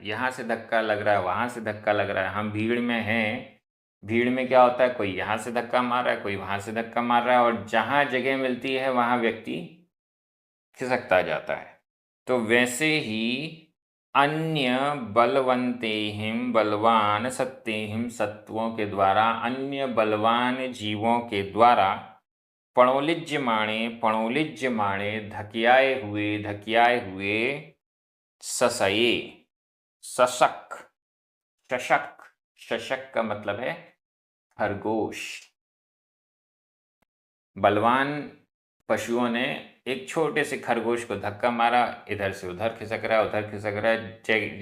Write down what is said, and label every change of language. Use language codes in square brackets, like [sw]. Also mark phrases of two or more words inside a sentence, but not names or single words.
[hi] यहाँ से धक्का लग रहा है, वहाँ से धक्का लग रहा है। हम भीड़ में हैं, भीड़ में क्या होता है, कोई यहाँ से धक्का मार रहा है, कोई वहाँ से धक्का मार रहा है, और जहाँ जगह मिलती है वहाँ व्यक्ति खिसकता जाता है। तो वैसे ही अन्य बलवंतेहिम, बलवान, सत्तेहिम, सत्वों के द्वारा, अन्य बलवान जीवों के द्वारा, [pra] पणोलिज्यमाणे, पणोलिज्यमाणे [hi] धकियाए हुए, धकियाए हुए, ससये, सशक, शशक, शशक का मतलब है खरगोश। बलवान पशुओं ने एक छोटे से खरगोश को धक्का मारा, इधर से उधर खिसक रहा है, उधर खिसक रहा है।